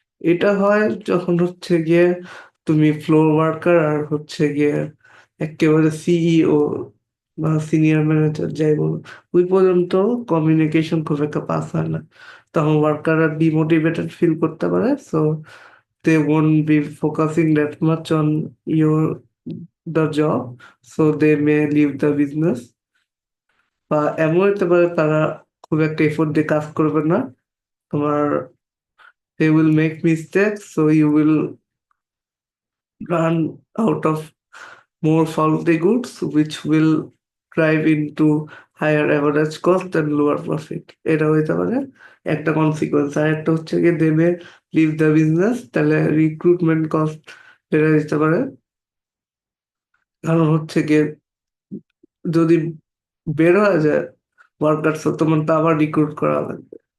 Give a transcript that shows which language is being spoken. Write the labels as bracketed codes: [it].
[bn] এটা হয় যখন হচ্ছে গিয়ে তুমি ফ্লোর ওয়ার্কার আর হচ্ছে গিয়ে একেবারে সিইও বা সিনিয়র ম্যানেজার যাই বলো, ওই পর্যন্ত কমিউনিকেশন খুব একটা পাস হয় না। তখন ওয়ার্কাররা ডিমোটিভেটেড ফিল করতে পারে। [en] So they won't be focusing that much on your the job, so they may leave the business. [bn] বা এমন হতে পারে তারা খুব একটা এফোর্ট দিয়ে কাজ করবে না, তোমার [en] they will make mistakes, so you will run out of more faulty goods, which will drive into higher average cost and lower profit. [bn] এটা হইতে পারে একটা কনসিকুয়েন্স। আর একটা হচ্ছে গিয়ে দেবে [en] leave the business, [bn] তাহলে রিক্রুটমেন্ট কস্ট বেড়ে যেতে পারে। কারণ হচ্ছে গিয়ে যদি বের হয়ে যায় ওয়ার্কার্স, তোমার তো আবার রিক্রুট করা লাগবে।